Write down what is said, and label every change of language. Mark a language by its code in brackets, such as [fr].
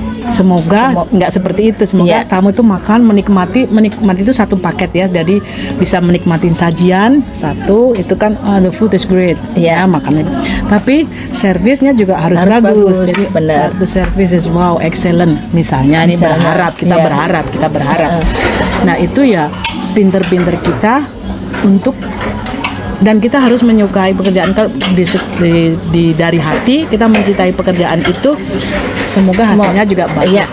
[id] Semoga nggak seperti itu. Semoga tamu itu makan menikmati itu satu paket ya. Jadi bisa menikmati sajian satu itu kan [en] the food is great [id] ya makannya. Tapi servisnya juga harus bagus. [en] Jadi the service is wow excellent. [id] Misalnya ini kita berharap. Nah itu ya pinter-pinter kita untuk, dan kita harus menyukai pekerjaan. Kalau dari hati kita mencintai pekerjaan itu, semoga hasilnya juga bagus.